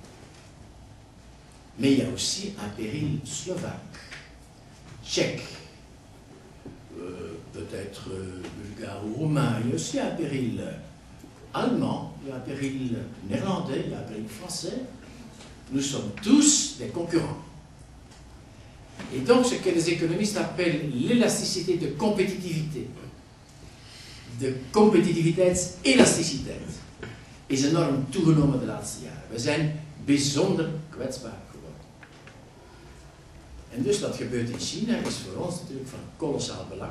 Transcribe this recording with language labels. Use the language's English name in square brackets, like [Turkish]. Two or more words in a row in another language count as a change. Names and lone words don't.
[French] Mais il y a aussi un péril slovaque, tchèque, peut-être bulgare ou roumain. Il y a aussi un péril allemand, il y a un péril néerlandais, il y a un péril français. Nous sommes tous des concurrents. Et donc, ce que les économistes appellent l'élasticité de competitivité, de [Dutch] competitiviteitselasticiteit, is enorm toegenomen de laatste jaren. We zijn bijzonder kwetsbaar geworden. En dus wat gebeurt in China is voor ons natuurlijk van kolossaal belang.